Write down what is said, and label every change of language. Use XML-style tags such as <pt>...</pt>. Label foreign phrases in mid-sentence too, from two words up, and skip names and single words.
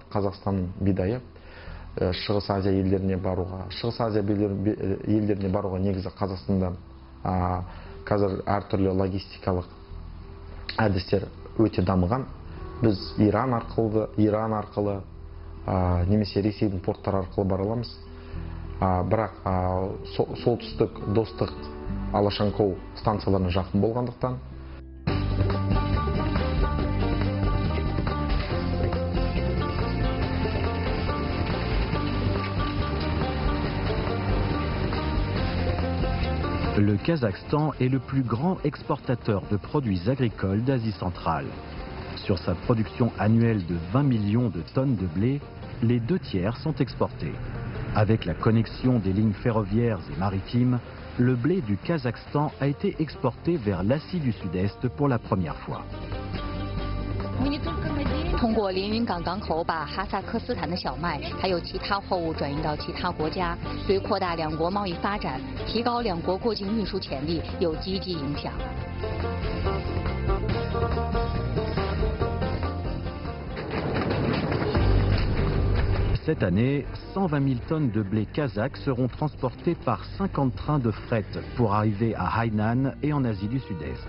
<kk>Қазақстанның бидайы Шығыс Азия елдеріне баруға негізі Қазақстанда қазір әртүрлі логистикалық әдістер өте дамыған. Біз Иран арқылы немесе Ресейдің порттары арқылы бара аламыз. Бірақ солтүстік достық Алашанкоу станцияларына жақын болғандықтан</kk> <fr>Le Kazakhstan est le plus grand exportateur de produits agricoles d'Asie centrale. Sur sa production annuelle de 20 millions de tonnes de blé, les 2/3 sont exportés. Avec la connexion des lignes ferroviaires et maritimes, le blé du Kazakhstan a été exporté vers l'Asie du Sud-Est pour la première fois.</fr> <zh>通过连云港港口把哈萨克斯坦的小麦还有其他货物转运到其他国家，对扩大两国贸易发展、提高两国过境运输潜力有积极影响。</zh> <fr>Cette année, 120 000 tonnes de blé kazakh seront transportées par 50 trains de fret pour arriver à Hainan et en Asie du Sud-Est.</fr>